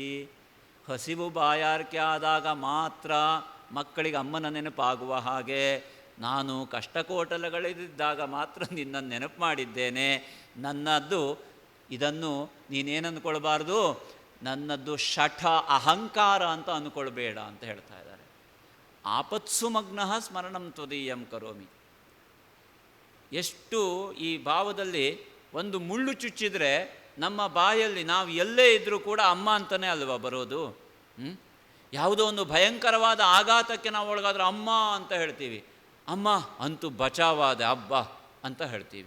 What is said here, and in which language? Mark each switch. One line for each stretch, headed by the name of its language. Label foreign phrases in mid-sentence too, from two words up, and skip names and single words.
Kannada: ಹಸಿವು ಬಾಯಾರಿಕೆ ಆದಾಗ ಮಾತ್ರ ಮಕ್ಕಳಿಗೆ ಅಮ್ಮನ ನೆನಪಾಗುವ ಹಾಗೆ ನಾನು ಕಷ್ಟಕೋಟಲಗಳಿದ್ದಾಗ ಮಾತ್ರ ನಿನ್ನನ್ನು ನೆನಪು ಮಾಡಿದ್ದೇನೆ. ನನ್ನದ್ದು ಇದನ್ನು ನೀನೇನು ಅಂದ್ಕೊಳ್ಬಾರ್ದು, ನನ್ನದ್ದು ಶಠ ಅಹಂಕಾರ ಅಂತ ಅಂದ್ಕೊಳ್ಬೇಡ ಅಂತ ಹೇಳ್ತಾ ಇದ್ದಾರೆ.
Sanskrit: ಆಪತ್ಸು ಮಗ್ನಃ ಸ್ಮರಣಂ ತ್ವದೀಯಂ ಕರೋಮಿ.
Kannada: ಎಷ್ಟು ಈ ಭಾವದಲ್ಲಿ ಒಂದು ಮುಳ್ಳು ಚುಚ್ಚಿದರೆ ನಮ್ಮ ಬಾಯಲ್ಲಿ ನಾವು ಎಲ್ಲೇ ಇದ್ದರೂ ಕೂಡ ಅಮ್ಮ ಅಂತಲೇ ಅಲ್ವಾ ಬರೋದು. ಯಾವುದೋ ಒಂದು ಭಯಂಕರವಾದ ಆಘಾತಕ್ಕೆ ನಾವು ಒಳಗಾದ್ರೆ ಅಮ್ಮ ಅಂತ ಹೇಳ್ತೀವಿ. ಅಮ್ಮ ಅಂತೂ ಬಚಾವಾದ ಹಬ್ಬ ಅಂತ ಹೇಳ್ತೀವಿ.